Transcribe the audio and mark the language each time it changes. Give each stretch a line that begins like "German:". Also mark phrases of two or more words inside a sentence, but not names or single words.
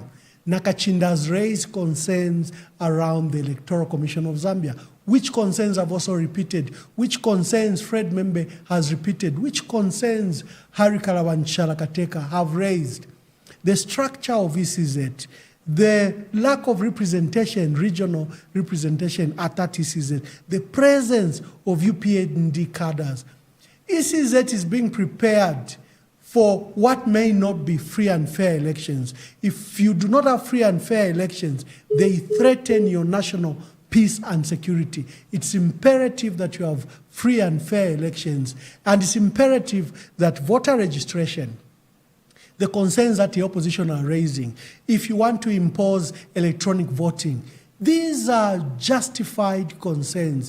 English: Nakachinda's raised concerns around the Electoral Commission of Zambia, which concerns have also repeated, which concerns Fred Membe has repeated, which concerns Harry Kalawanchalakateka have raised. The structure of ECZ, the lack of representation, regional representation at that ECZ, the presence of UPND cadres. ECZ is being prepared for what may not be free and fair elections. If you do not have free and fair elections, they threaten your national peace and security. It's imperative that you have free and fair elections, and it's imperative that voter registration, the concerns that the opposition are raising, if you want to impose electronic voting, these are justified concerns.